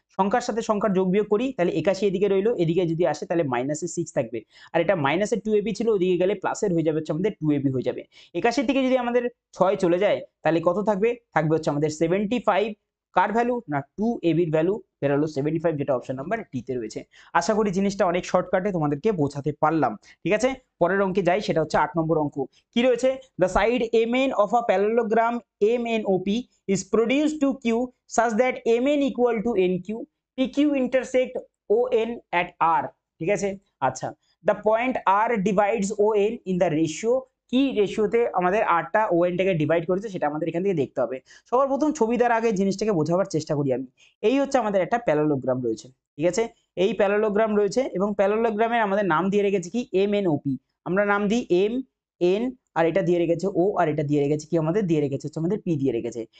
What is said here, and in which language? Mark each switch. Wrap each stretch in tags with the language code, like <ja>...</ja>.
<bn>সংখ্যার সাথে সংখ্যার যোগ বিয়োগ করি, তাহলে 81 এদিকে রইলো, এদিকে যদি আসে তাহলে মাইনাসের 6 থাকবে, আর এটা মাইনাসের 2ab ছিল, ওদিকে গেলে প্লাসের হয়ে যাবে হচ্ছে আমাদের 2ab হয়ে যাবে। 81 থেকে যদি আমাদের 6 চলে যায় তাহলে কত থাকবে, থাকবে হচ্ছে আমাদের 75, কার ভ্যালু না 2ab এর ভ্যালু বেরোলো 75, যেটা অপশন নাম্বার ডি তে রয়েছে। আশা করি জিনিসটা অনেক শর্টকাটে তোমাদেরকে বোঝাতে পারলাম, ঠিক আছে। পরের অঙ্কে যাই, সেটা হচ্ছে 8 নম্বর অঙ্ক। কি রয়েছে,</bn> <en>the side mn of a parallelogram MNOP is produced to Q such that mn equal to nq, pq intersect on at r,</en> <bn>ঠিক আছে। আচ্ছা,</bn> <en>the point r divides on in the ratio,</en> <bn>কি রেশিওতে আমাদের আরটা ওএনটাকে ডিভাইড করেছে সেটা আমাদের এখান থেকে দেখতে হবে। সবার প্রথম ছবি দেওয়ার আগে জিনিসটাকে বোঝাবার চেষ্টা করি আমি। এই হচ্ছে আমাদের একটা প্যারালোগ্রাম রয়েছে, ঠিক আছে, এই প্যারালোগ্রাম রয়েছে এবং প্যারালোগ্রামের আমাদের নাম দিয়ে রেখেছে কি MNOP, আমরা নাম দিই এম এন, আর এটা দিয়ে রেখেছে ও, আর এটা দিয়ে রেখেছে কি আমাদের দিয়ে রেখেছে হচ্ছে আমাদের পি দিয়ে রেখেছে।</bn>